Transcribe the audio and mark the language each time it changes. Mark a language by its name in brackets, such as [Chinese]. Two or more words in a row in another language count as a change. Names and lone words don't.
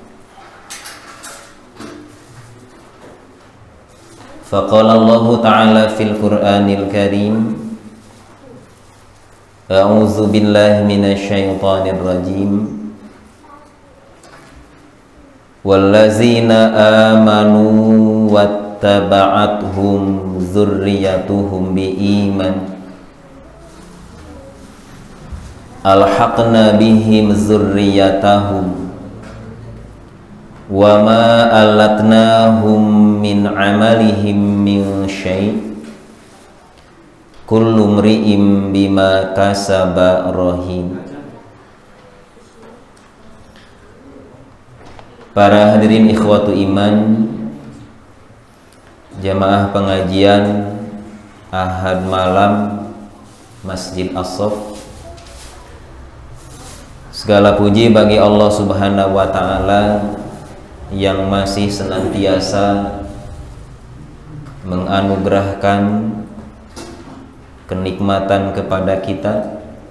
[Arabic] فقال الله تعالى في القرآن الكريم، أعوذ بالله من الشيطان الرجيم. والذين آمنوا واتبعتهم ذريتهم بإيمان ألحقنا بهم ذريتهم وما ألتناهم من عملهم من شيء كل امرئ بما كسب رهين. [Indonesian] Para hadirin [Arabic] إخوة الإيمان, [Indonesian] jamaah pengajian Ahad malam Masjid As-Saff, segala puji bagi [Arabic] الله سبحانه وتعالى [Indonesian] yang masih senantiasa menganugerahkan kenikmatan kepada kita